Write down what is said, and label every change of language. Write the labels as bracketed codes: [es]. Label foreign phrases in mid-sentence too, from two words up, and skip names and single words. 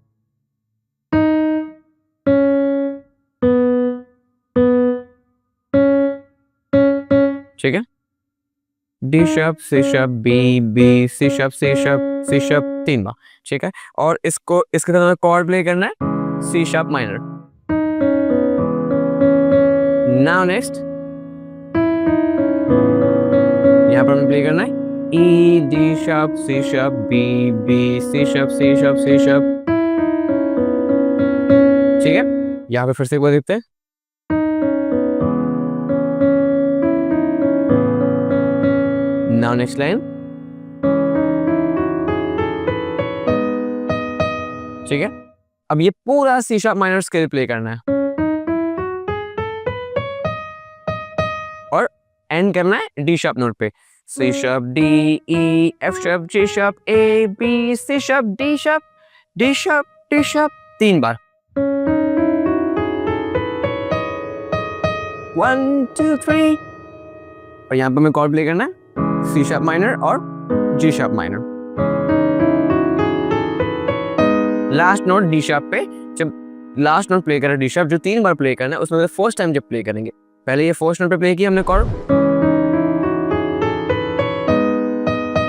[hi] ठीक है, [en] D sharp, C sharp, B, B, C sharp, C sharp, C sharp 3 [hi] बार, ठीक है। और इसको इसके साथ chord प्ले करना है [en] C sharp minor. Now next, [hi] यहाँ पर हमें प्ले करना है [en] E, D sharp, C sharp, B, B, C sharp, C sharp, C sharp, [hi] ठीक है। यहाँ पे फिर से एक बार देखते हैं। [en] Now next line, [hi] ठीक है। अब ये पूरा [en] C sharp minor [hi] स्केल प्ले करना है और एंड करना है [en] D sharp [hi] नोट पे। [en] C sharp, D, E, F sharp, G sharp, A, B, C sharp, D sharp, D sharp, D sharp 3 बार। [hi] 1 2 3, और यहाँ पे हमें कॉर्ड प्ले करना है [en] C sharp minor [hi] और [en] G sharp minor। last note D sharp [hi] पे, जब [en] last note [hi] प्ले करें [en] D sharp, [hi] जो 3 बार प्ले करना है, उसमें [en] first time [hi] जब प्ले करेंगे, पहले ये [en] first note [hi] पे प्ले किया हमने कॉर्ड,